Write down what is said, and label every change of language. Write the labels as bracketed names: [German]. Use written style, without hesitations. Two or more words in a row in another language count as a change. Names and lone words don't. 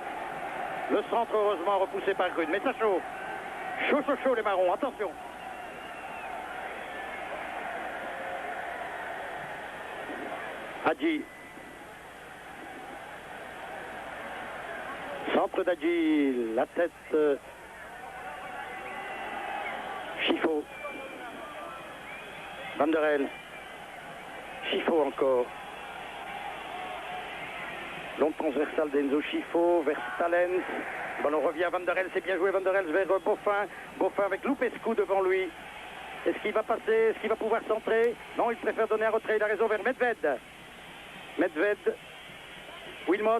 [French] Le centre, heureusement, repoussé par Grune. Mais ça chauffe. Chaud, chaud, chaud, les marrons. Attention. Hadji. Centre d'Hadji. La tête. Schifo. Van der Helst. Schifo encore. Long transversal d'Enzo Schifo vers Stalens. Le ballon revient à Van der Helst. C'est bien joué Van der Helst vers Boffin. Boffin avec Lupescu devant lui. Est-ce qu'il va passer? Est-ce qu'il va pouvoir centrer? Non, il préfère donner un retrait. Il a raison vers Medved. Medved. Wilmot.